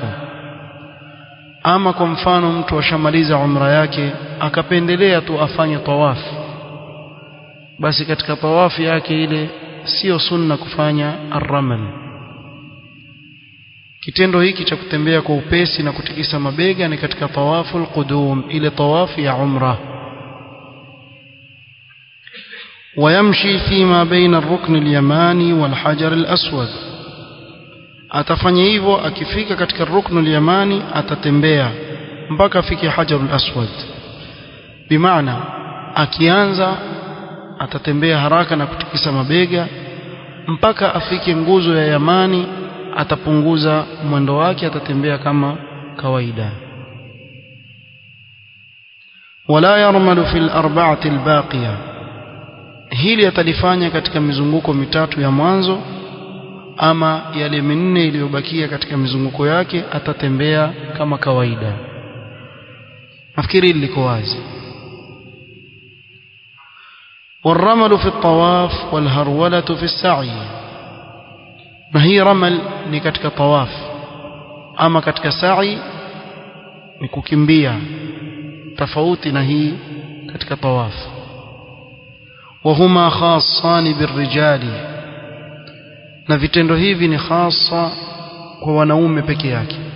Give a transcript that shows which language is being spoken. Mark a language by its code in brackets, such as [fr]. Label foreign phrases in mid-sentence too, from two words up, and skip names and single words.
[sw] Ama kwa mfano mtu ashamaliza umra yake akapendelea tu afanye tawaf, basi katika tawafu yake ile sio sunna kufanya ar-ramal. Kitendo hiki cha kutembea kwa upesi na kutikisa mabega ni katika [ar] طواف القدوم, [sw] ile tawafu ya umra. [ar] ويمشي فيما بين الركن اليماني والحجر الأسود، [sw] atafanya hivyo akifika katika [ar] الركن اليماني [sw] atatembea mpaka afike Hajarul Aswad. Bimaana akianza atatembea haraka na kutikisa mabega mpaka afike nguzo ya Yamani, atapunguza mwendo wake, atatembea kama kawaida. [ar] ولا يرمل في الأربعة الباقية, [sw] hili atalifanya katika mizunguko mitatu ya mwanzo, ama yale minne iliyobakia katika mizunguko yake atatembea kama kawaida. Nafikiri liko wazi. [ar] والرمل في الطواف والهرولة في السعي، [sw] na hii ramal ni katika tawaf, ama katika sa'i ni kukimbia tofauti na hii katika tawaf. [ar] وهما خاصان بالرجال, [sw] na vitendo hivi ni khassa kwa wanaume peke yake.